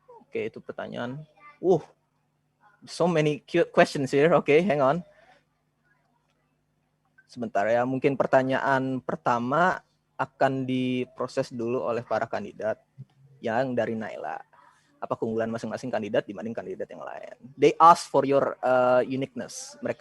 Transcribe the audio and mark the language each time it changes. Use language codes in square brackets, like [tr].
[id] Oke, itu pertanyaan. [en] So many cute questions here. Okay, hang on. [id] Sebentar ya, mungkin pertanyaan pertama akan diproses dulu oleh para kandidat yang dari Naila. Apa keunggulan masing-masing kandidat dibanding kandidat yang lain? [en] They ask for your uniqueness.